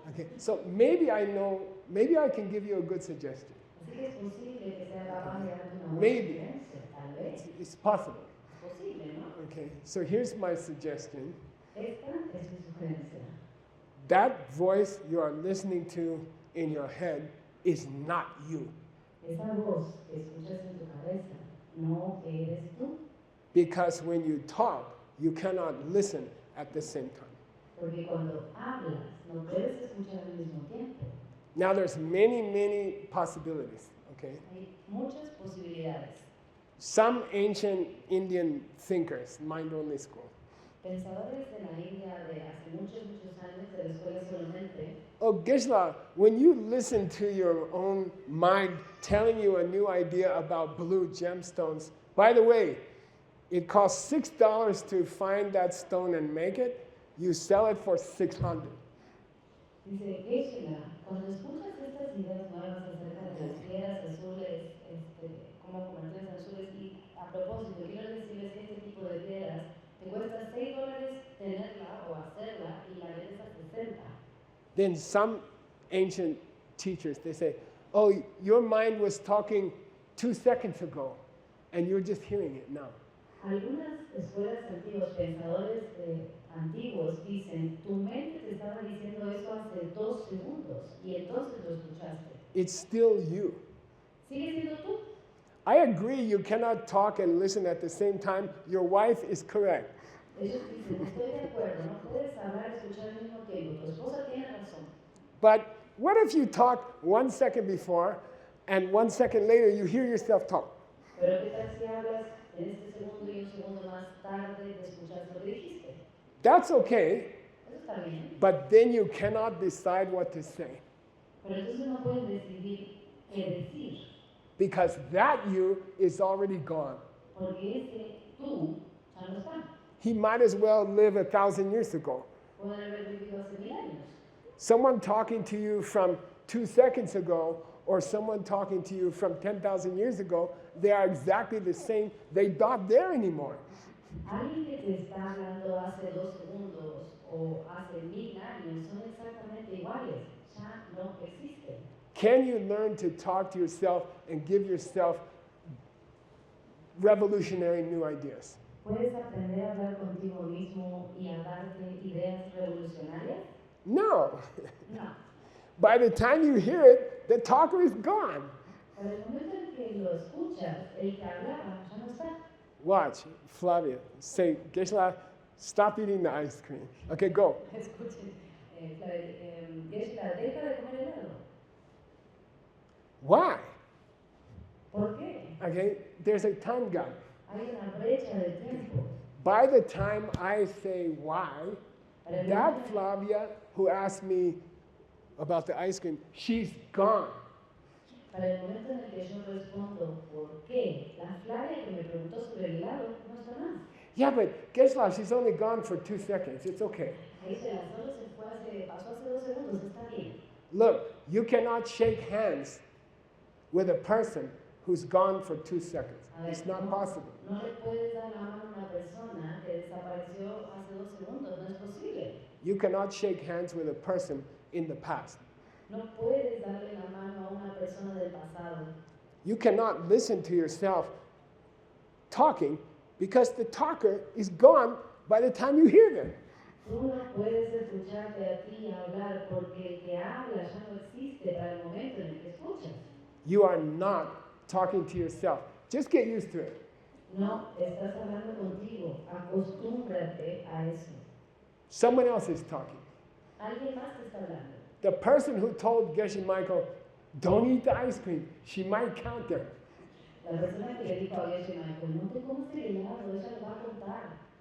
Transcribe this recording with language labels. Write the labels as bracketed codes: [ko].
[en] Okay, so maybe I can give you a good suggestion. [es] Así que es posible que sea capaz de darte una buena [en] Maybe. [es] sugerencia, tal vez. [en] It's possible. [es] Es posible, ¿no? [en] Okay, so here's my suggestion. [es] Esta es mi sugerencia. [en] That voice you are listening to in your head is not you. [es] Esa voz que escuchas en tu cabeza no eres tú. [en] Because when you talk, you cannot listen at the same time. [es] Porque cuando hablas, no puedes escuchar al mismo tiempo. [en] Now there's many possibilities, okay? [es] Hay muchas posibilidades. [en] Some ancient Indian thinkers, mind-only school. [es] Pensadores de la India de hace muchos años de la escuela solamente, [en] Oh, Geshe, when you listen to your own mind telling you a new idea about blue gemstones, by the way, it costs $6 to find that stone and make it. You sell it for $600. [es] dice Geshe, cuando escuchas estas ideas nuevas acerca de las piedras azules, cómo convertirlas azules, y a propósito, quiero decirles que este tipo de piedras te cuesta $6 tenerla o hacerla y la vendes a 60. [en] Then some ancient teachers, they say, oh, your mind was talking 2 seconds ago, and you're just hearing it now. [es] Algunas escuelas antiguas, pensadores antiguos, dicen, tu mente te estaba diciendo eso hace 2 segundos y entonces lo escuchaste. [en] It's still you. [es] ¿Sigue siendo tú? [en] I agree you cannot talk and listen at the same time. Your wife is correct. [es] Ellos dicen, estoy de acuerdo, no puedes hablar y escuchar al mismo tiempo. Tu esposa tiene razón. [en] But what if you talk 1 second before and 1 second later you hear yourself talk? [es] Pero ¿qué tal si hablas en este segundo y un segundo más tarde de escuchar lo que dijiste? [en] That's okay, [es] Eso está bien. [en] but then you cannot decide what to say [es] Pero entonces no puedes decidir qué decir. [en] because that you is already gone. [es] Porque ese tú ya no está. [en] He might as well live 1,000 years ago. [es] Pueden haber vivido hace 1000 años. [en] Someone talking to you from 2 seconds ago or someone talking to you from 10,000 years ago, they are exactly the same. They're not there anymore. [es] Alguien que te está hablando hace 2 segundos o hace 1000 años son exactamente iguales. Ya no existen. [en] Can you learn to talk to yourself and give yourself revolutionary new ideas? [es] ¿Puedes aprender a hablar contigo mismo y a darte ideas revolucionarias? [en] No. [es] No. [en] By the time you hear it, the talker is gone. [es] Para el momento en que lo escuchas, el que hablaba ya no está. [en] Watch, Flavia, say, Geshe, stop eating the ice cream. Okay, go. [es] Escuchen, Geshe, deja de comer helado. [en] Why? [es] ¿Por qué? [en] Okay, there's a time gap. [es] Hay una brecha de tiempo. [en] By the time I say why, [es] Para el [en] that [es] momento- [en] Flavia who asked me about the ice cream, she's gone. [es] Para el momento en el que yo respondo por qué, la Flavia que me preguntó sobre el helado no está más. [en] Yeah, but Geshe, she's only gone for 2 seconds. It's okay. [es] Gisela, solo se fue pasó hace 2 segundos, está bien. [en] Look, you cannot shake hands with a person who's gone for 2 seconds. It's not possible. [es] No le puedes dar la mano a una persona que desapareció hace 2 segundos, no es posible. [en] You cannot shake hands with a person in the past. [es] No puedes darle la mano a una persona del pasado. [en] You cannot listen to yourself talking because the talker is gone by the time you hear them. [es] Tú no puedes escucharte a ti hablar porque el que habla ya no existe para el momento en el que escuchas. [en] You are not talking to yourself. Just get used to it. [es] No, estás hablando contigo. Acostúmbrate a eso. [en] Someone else is talking. [es] Alguien más te está hablando. [en] The person who told Geshe Michael, don't eat the ice cream, she might count them. [es] La persona que le dijo a Geshe Michael, no te comas el helado, ella lo va a contar.